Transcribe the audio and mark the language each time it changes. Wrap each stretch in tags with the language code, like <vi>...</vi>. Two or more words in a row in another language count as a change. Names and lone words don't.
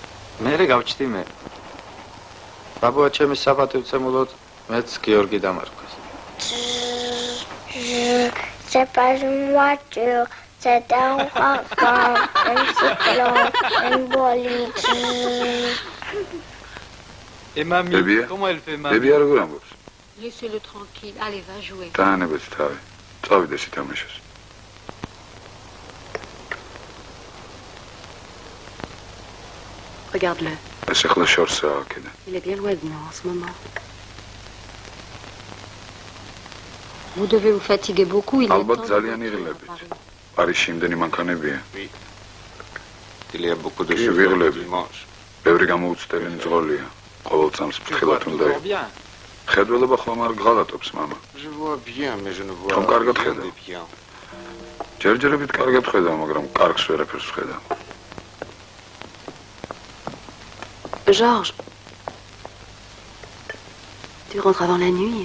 <ka>მერე გავჩდი მე. ბაბუა ჩემი საპატივცემულოდ მეც გიორგი დამარქვეს.</ka> <fr>C'est pas une voiture, c'est un wagon, un cyclone, un bolide. Et mamie, Bébé, comment elle fait mamie? Bébé,</fr> <ka>როგორ ამბობს?</ka> <fr>Laissez-le tranquille. Allez, va jouer.</fr> <ka>დაანებეთ თავი. წავიდე სითამაშეს.</ka> <fr>Regarde-le.</fr> <ka>ეს ახლა შორსაა აქედან.</ka> <fr>Il est bien loin de nous en ce moment. Vous devez vous fatiguer beaucoup. Il est</fr> <ka>ალბათ</ka> <fr>temps de</fr> <ka>ძალიან</ka> <fr>rentrer à</fr> <ka>იღლებით.</ka> <fr>Paris.</fr> <ka>პარიზში იმდენი მანქანებია.</ka> <fr>Il y a beaucoup de</fr> <ka>კი,</ka> <fr>choses</fr> <ka>ვიღლები.</ka> <fr>dimanche.</fr> <ka>ბევრი გამოუცდელი მძღოლია. ყოველ წამს ფრთხილად უნდა</ka> <fr>Toujours bien.</fr> <ka>ხედველობა ხომ არ გღალატობს, მამა.</ka> <fr>Je vois bien, mais je ne vois</fr> <ka>Tom კარგად</ka> <fr>rien</fr> <ka>ხედავ.</ka> <fr>de bien.</fr> <ka>ჯერჯერობით კარგად ხედავ, მაგრამ კარგს ვერაფერს ვხედავ.</ka> <fr>Georges. Tu rentres avant la nuit.</fr>